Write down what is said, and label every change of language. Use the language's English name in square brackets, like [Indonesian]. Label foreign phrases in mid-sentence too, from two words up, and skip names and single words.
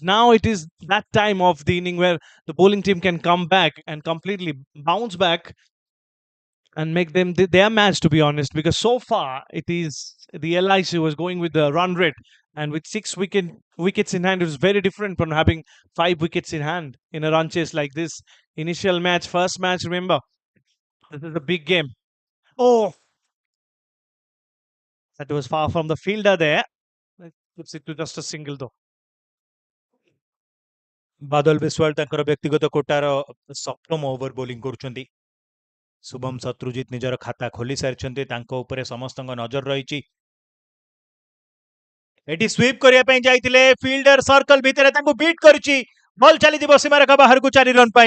[English] Now it is that time of the inning where the bowling team can come back and completely bounce back and make them their match, to be honest, because so far it is the LIC was going with the run rate, and with wickets in hand, it was very different from having 5 wickets in hand in a run chase like this. Initial match, first match, remember, this is a big game. Oh, that was far from the fielder there. That puts it to just a single though. [Odia] ବାଦଲ ବିଶ୍ୱାଳ ତାଙ୍କର ବ୍ୟକ୍ତିଗତ କୋଟାର ସପ୍ତମ ଓଭର ବୋଲିଂ କରୁଛନ୍ତି। ଶୁଭମ ଶତ୍ରୁଜିତ ନିଜର ଖାତା ଖୋଲି ସାରିଛନ୍ତି, ତାଙ୍କ ଉପରେ ସମସ୍ତଙ୍କ ନଜର ରହିଛି। ଏଠି ସ୍ୱିପ୍ କରିବା ପାଇଁ ଯାଇଥିଲେ, [English] fielder circle [Odia] ଭିତରେ ତାଙ୍କୁ ବିଟ୍ କରିଛି, ବଲ୍ ଚାଲିଯିବ ସୀମାରେଖା ବାହାରକୁ 4 ରନ୍ ପାଇଁ।